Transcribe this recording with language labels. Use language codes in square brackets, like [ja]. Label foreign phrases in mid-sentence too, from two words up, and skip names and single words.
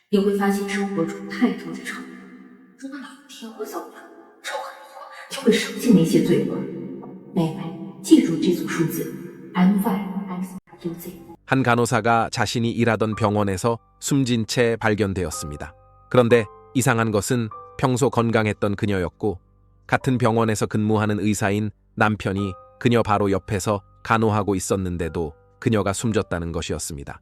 [zh] 你会发现生活中太多的仇人，如果哪一天我走了，仇恨火就会烧尽那些罪恶。妹妹，记住这组数字 M5XUZ。 [ko] 한 간호사가 자신이 일하던 병원에서 숨진 채 발견되었습니다. 그런데 이상한 것은 평소 건강했던 그녀였고 같은 병원에서 근무하는 의사인 남편이 그녀 바로 옆에서 간호하고 있었는데도 그녀가 숨졌다는 것이었습니다.